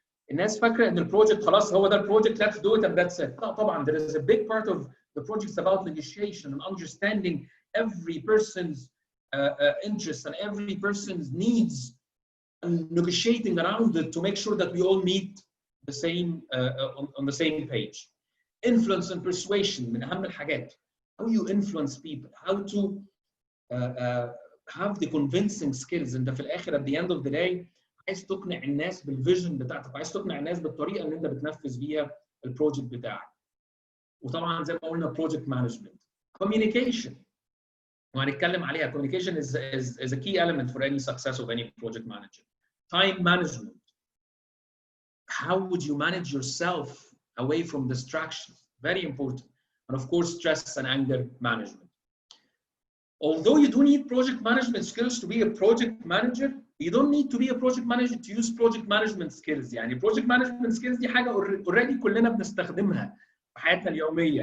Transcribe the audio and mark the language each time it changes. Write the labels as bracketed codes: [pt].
[ar] الناس فاكره ان البروجكت خلاص هو ده البروجكت, [en] let's do it and that's it. لا طبعا there is a big part of the project about negotiation and understanding every person's interests and every person's needs and negotiating around it to make sure that we all meet the same on the same page. Influence and persuasion [ar] من أهم الحاجات. [en] How you influence people, how to have the convincing skills. [ar] انت في الآخر [en] at the end of the day [ar] عايز تقنع الناس بالفيجن بتاعتك, عايز تقنع الناس بالطريقة اللي انت بتنفذ بيها البروجكت بتاعك. وطبعا زي ما قلنا project management. [en] Communication. وهنتكلم عليها. Communication is a key element for any success of any project manager. Time management. How would you manage yourself away from distractions? Very important. And of course, stress and anger management. Although you do need project management skills to be a project manager, you don't need to be a project manager to use project management skills. [ar] يعني project management skills دي حاجة already كلنا بنستخدمها في حياتنا اليومية.